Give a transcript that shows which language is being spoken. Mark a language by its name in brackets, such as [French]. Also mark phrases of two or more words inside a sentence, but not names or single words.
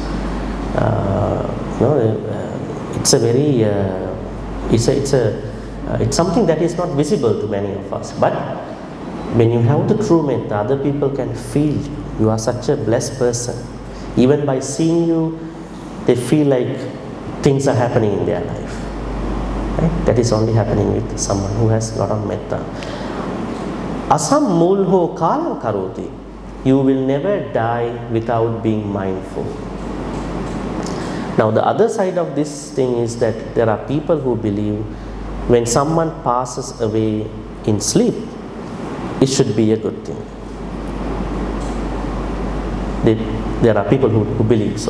[English] It's a very it's something that is not visible to many of us. But when you have the true metta, other people can feel you. You are such a blessed person. Even by seeing you, they feel like things are happening in their life. Right? That is only happening with someone who has a lot of metta. [Pali] Asam mulho kalam karoti. [English] You will never die without being mindful. Now the other side of this thing is that there are people who believe when someone passes away in sleep, it should be a good thing. There are people who believe so.